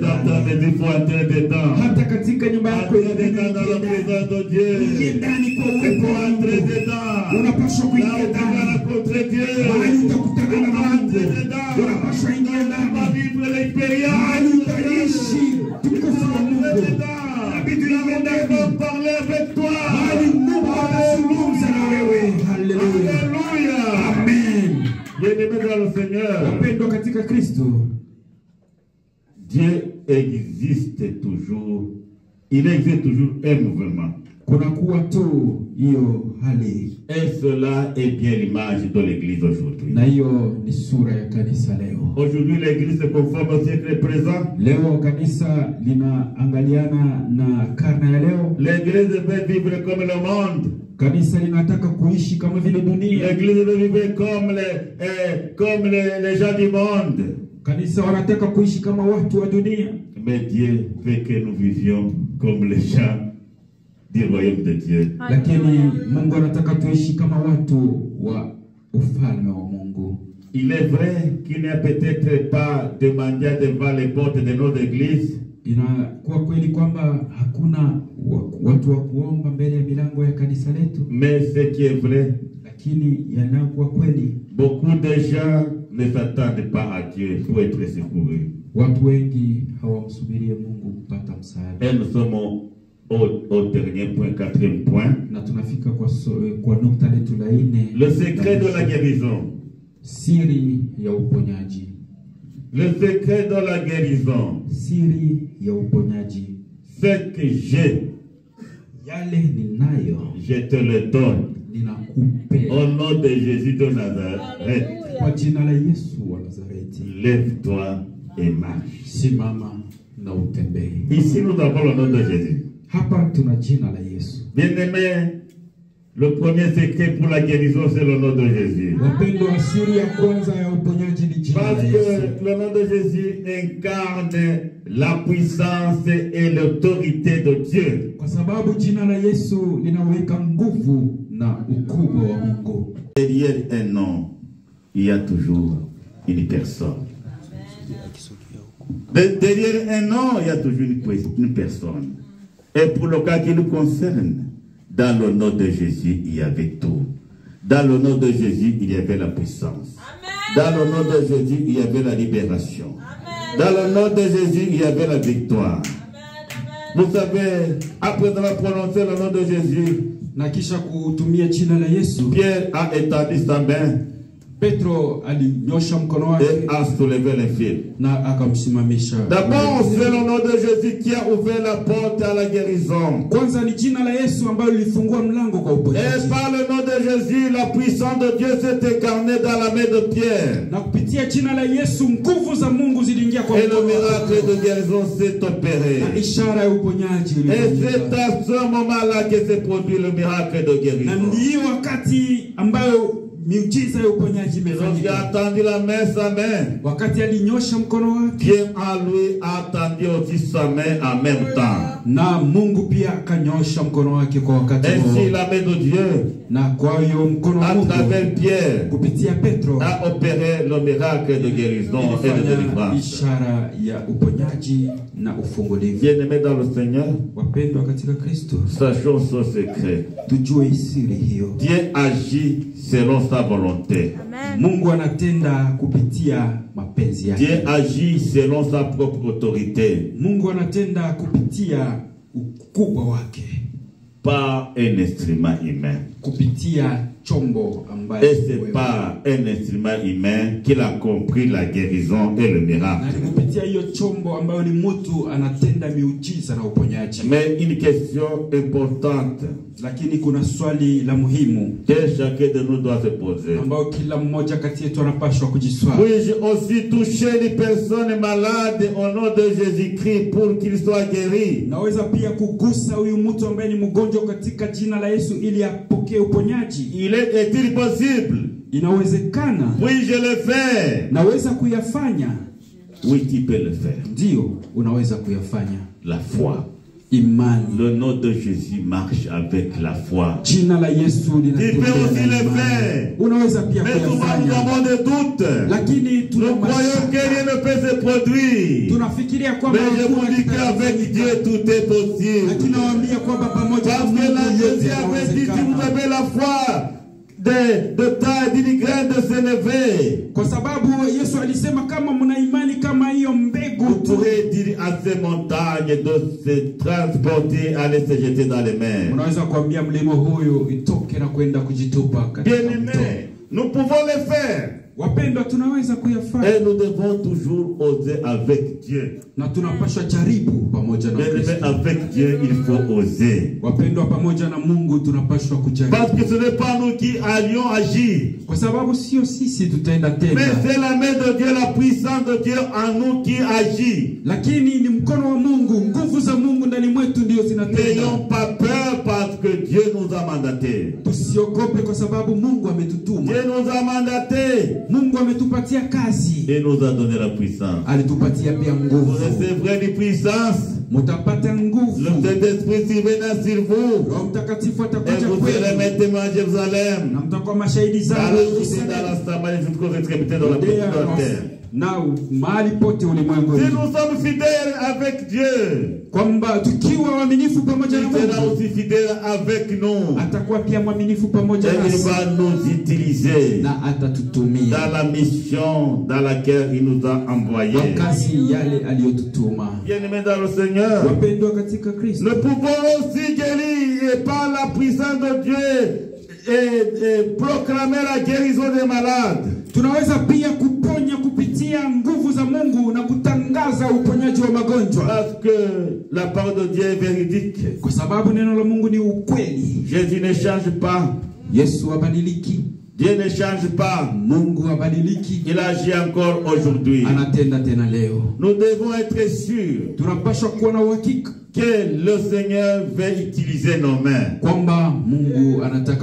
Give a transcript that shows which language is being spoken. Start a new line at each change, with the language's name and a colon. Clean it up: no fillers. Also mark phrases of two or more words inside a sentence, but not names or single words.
French: dans ta
Swahili: ndani.
French: maison, il faut entrer dedans.
Swahili: Hata katika nyumba yako
French: Entrer dedans dans la présence de
Swahili: ingie
French: Dieu.
Swahili: ndani kwa
French: Il
Swahili: uwepo
French: faut
Swahili: wa
French: entrer
Swahili: Mungu.
French: dedans.
Swahili: Unapaswa
French: Là
Swahili: kuingia
French: où tu vas
Swahili: ndani
French: rencontrer Dieu.
Swahili: mahali utakutana na Mungu.
French: Entrer dedans.
Swahili: Unapaswa ingia
French: On va
Swahili: ndani
French: vivre
Swahili: mahali
French: l'expérience.
Swahili: utaishi tukufu wa Mungu. Inabidi uingie ndani
French: Parler avec toi.
Swahili: mahali Mungu anazungumza na wewe. Haleluya,
French: Alléluia. amen. Bien-aimés dans le Seigneur,
Swahili: Wapendwa katika Kristo,
French: Dieu existe toujours. Il existe toujours un mouvement.
Swahili: kunakuwa tu hiyo hali,
French: Et cela est bien l'image de l'Église aujourd'hui.
Swahili: na hiyo ni sura ya kanisa leo.
French: Aujourd'hui, l'Église se conforme au siècle présent.
Swahili: Leo kanisa linaangaliana na karne ya leo.
French: L'Église veut vivre comme le monde.
Swahili: Kanisa linataka kuishi kama vile dunia.
French: L'Église veut vivre comme les gens du monde.
Swahili: Kanisa wanataka kuishi kama watu wa dunia,
French: Mais Dieu veut que nous vivions comme les gens du royaume de Dieu.
Swahili: lakini Mungu anataka tuishi kama watu wa ufalme wa Mungu.
French: Il est vrai qu'il n'y a peut-être pas de mendiants devant les portes de nos églises.
Swahili: Inakuwa kweli kwamba hakuna watu wa kuomba mbele ya milango ya kanisa letu,
French: Mais ce qui est vrai,
Swahili: lakini yanakuwa kweli,
French: beaucoup de gens ne s'attendent pas à Dieu pour être secourus.
Swahili: watu wengi hawamsubirie Mungu kupata msaada.
French: Et nous sommes au dernier point, 4e point.
Swahili: Na tunafika kwa nukta letu la 4.
French: Le secret de la guérison.
Swahili: Siri ya uponyaji.
French: Le secret de la guérison.
Swahili: Siri ya uponyaji.
French: Ce que j'ai,
Swahili: Yale ninayo
French: je te le donne.
Swahili: ninakupe.
French: Au nom de Jésus de Nazareth,
Swahili: Kwa jina la Yesu wa Nazareti,
French: lève-toi et marche.
Swahili: simama na utembee.
French: Ici, nous avons le nom de Jésus.
Swahili: Hapa tuna jina la Yesu.
French: Bien-aimé, le premier secret pour la guérison, c'est le nom de Jésus.
Swahili: Wapendwa, siri ya kwanza ya uponyaji ni jina
French: Parce
Swahili: la Yesu.
French: que le nom de Jésus incarne la puissance et l'autorité de Dieu.
Swahili: Kwa sababu jina la Yesu linaweka nguvu na ukubwa wa Mungu.
French: Derrière un nom, il y a toujours une personne. Derrière un nom, il y a toujours une personne. Et pour le cas qui nous concerne, dans le nom de Jésus, il y avait tout. Dans le nom de Jésus, il y avait la puissance. Dans le nom de Jésus, il y avait la libération. Dans le nom de Jésus, il y avait la victoire. Vous savez, après avoir prononcé le nom de Jésus,
Swahili: Na kisha kutumia jina la Yesu,
French: Pierre a étendu sa main
Swahili: Petro alinyosha mkono wake
French: et a soulevé les fils.
Swahili: na akamsimamisha.
French: D'abord, c'est le nom de Jésus qui a ouvert la porte à la guérison.
Swahili: Kwanza ni jina la Yesu ambalo lilifungua mlango kwa
French: Et
Swahili: uponyaji.
French: par le nom de Jésus, la puissance de Dieu s'est incarnée dans la main de Pierre.
Swahili: Na kupitia jina la Yesu nguvu za Mungu ziliingia kwa
French: Et le
Swahili: mkono
French: miracle
Swahili: wake.
French: de guérison s'est opéré.
Swahili: Na ishara ya uponyaji
French: Et c'est
Swahili: ilifanyika.
French: à ce moment-là que s'est produit le miracle de
Swahili: Na
French: guérison.
Swahili: ndio wakati ambayo miujiza ya uponyaji
French: Lorsqu'il a
Swahili: imefanyika.
French: tendu la main, sa main,
Swahili: Wakati alinyosha mkono wake,
French: Dieu en lui a tendu aussi sa main en même temps.
Swahili: na Mungu pia akanyosha mkono wake kwa wakati
French: Ainsi,
Swahili: huo.
French: la main de Dieu,
Swahili: Na kwa hiyo mkono wa
French: à
Swahili: Mungu
French: travers Pierre,
Swahili: kupitia Petro
French: a opéré le miracle de guérison et de
Swahili: ilifanya
French: délivrance.
Swahili: ishara ya uponyaji na ufungulivu.
French: Bien-aimés dans le Seigneur,
Swahili: Wapendwa katika Kristo,
French: sachons ce secret.
Swahili: tujue siri hiyo.
French: Dieu agit selon sa volonté.
Swahili: Mungu anatenda kupitia mapenzi yake.
French: Dieu agit selon sa propre autorité,
Swahili: Mungu anatenda kupitia ukubwa wake,
French: pas un instrument humain.
Swahili: kupitia chombo ambayo
French: Et c'est pas un instrument humain qu'il a compris la guérison et le
Swahili: na
French: miracle.
Swahili: ni kupitia hiyo chombo ambayo ni mtu anatenda miujiza na uponyaji.
French: Mais une question importante
Swahili: Lakini kuna swali la muhimu
French: que chacun de nous doit se poser.
Swahili: ambayo kila mmoja kati yetu anapaswa kujiswali.
French: Puis-je aussi toucher les personnes malades au nom de Jésus-Christ pour qu'ils soient guéris?
Swahili: Naweza pia kugusa huyu mtu ambaye ni mgonjwa katika jina la Yesu ili apokee uponyaji?
French: Est-il possible?
Swahili: Inawezekana.
French: Puis-je le faire?
Swahili: Naweza kuyafanya?
French: Oui, tu peux le faire.
Swahili: Ndio, unaweza kuyafanya.
French: La foi.
Swahili: Imani.
French: Le nom de Jésus marche avec la foi.
Swahili: Jina la Yesu linatembea.
French: Tu peux aussi
Swahili: na
French: le
Swahili: imani.
French: faire.
Swahili: Unaweza pia
French: Mais souvent nous
Swahili: kuyafanya.
French: avons des doutes.
Swahili: Lakini
French: Nous croyons que rien ne peut se produire.
Swahili: tunafikiria kwamba
French: Mais je vous dis qu'avec Dieu tout est possible.
Swahili: Lakini nawaambia kwamba pamoja na
French: Parce que
Swahili: Mungu
French: là,
Swahili: yote
French: Jésus avait dit, si vous
Swahili: yanawezekana.
French: avez la foi de taille d'une graine de sénévé,
Swahili: Kwa sababu Yesu alisema kama mna imani kama hiyo mbegu
French: vous tu, pourrez dire à ces montagnes de se transporter, aller se jeter dans les mers.
Swahili: unaweza kuambia mlima huyu itoke na kwenda kujitupa katika mto.
French: Bien-aimés, nous pouvons le faire.
Swahili: Wapendwa, tunaweza kuyafanya
French: Et nous devons toujours oser avec Dieu.
Swahili: na tunapaswa jaribu pamoja na
French: Bien-aimés,
Swahili: Kristo.
French: avec Dieu, il faut oser.
Swahili: Wapendwa, pamoja na Mungu tunapaswa kujaribu,
French: Parce que ce n'est pas nous qui allions agir.
Swahili: kwa sababu sio sisi tutaenda
French: Mais
Swahili: tena,
French: c'est la main de Dieu, la puissance de Dieu en nous qui agit.
Swahili: lakini ni mkono wa Mungu, nguvu za Mungu ndani mwetu ndio zinatenda.
French: N'ayons pas peur parce que Dieu nous a mandatés.
Swahili: Tusiogope kwa sababu Mungu ametutuma.
French: Dieu nous a mandatés
Swahili: Mungu ametupatia kazi,
French: et nous a donné la puissance.
Swahili: alitupatia pia
French: Vous
Swahili: nguvu.
French: recevrez une puissance.
Swahili: Mutapata nguvu.
French: Le Saint-Esprit surviendra sur vous.
Swahili: Roho Mtakatifu
French: Et
Swahili: atakuja
French: vous serez
Swahili: kwenu
French: mes témoins à Jérusalem,
Swahili: na mtakuwa mashahidi
French: dans
Swahili: zangu
French: la Judée, dans
Swahili: Yerusalemu,
French: la Samarie, jusqu'aux extrémités de la
Swahili: Yudea
French: terre.
Swahili: na mahali pote ulimwenguni,
French: Si nous sommes fidèles avec Dieu,
Swahili: kwamba tukiwa waaminifu pamoja na
French: il sera
Swahili: Mungu
French: aussi fidèle avec nous.
Swahili: atakuwa pia mwaminifu pamoja
French: Et il
Swahili: nasi
French: va nous utiliser
Swahili: na atatutumia
French: dans la mission dans laquelle il nous a
Swahili: kwa
French: envoyés.
Swahili: kazi yale aliyotutuma.
French: Bien-aimés dans le Seigneur,
Swahili: Wapendwa katika Kristo,
French: nous pouvons aussi guérir et par la puissance de Dieu et proclamer la guérison des malades.
Swahili: tunaweza pia kuponya kupitia nguvu za Mungu na kutangaza uponyaji wa magonjwa,
French: Parce que la parole de Dieu est véridique.
Swahili: kwa sababu neno la Mungu ni ukweli.
French: Jésus ne change pas.
Swahili: Yesu habadiliki,
French: Dieu ne change pas.
Swahili: Mungu habadiliki,
French: Il agit encore aujourd'hui.
Swahili: anatenda tena leo.
French: Nous devons être sûrs
Swahili: Tunapaswa kuwa na uhakika
French: que le Seigneur veut utiliser nos mains
Swahili: kwamba Mungu anataka